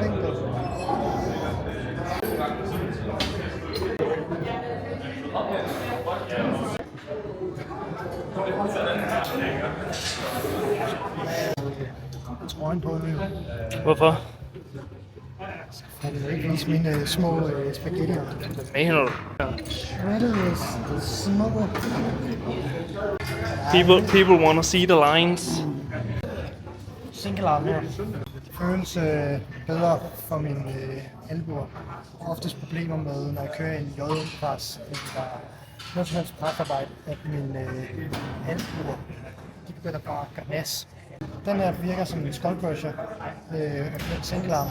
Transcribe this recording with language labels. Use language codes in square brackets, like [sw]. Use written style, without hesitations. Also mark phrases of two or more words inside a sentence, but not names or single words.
[da] Trøjen på nu. Hvorfor? Jeg vil ikke vise mine små spaghettier. Hvad mener du? Ja. [en] Shredded is små. People want to see the lines. Single arm her. [da] Det føles bedre for mine albuer. Oftest problemer med, når jeg kører en J-pres, eller noget som helst presarbejde, at mine albuer, de begynder bare at gøre nas. Den her virker som en [en] skull crusher, single arm.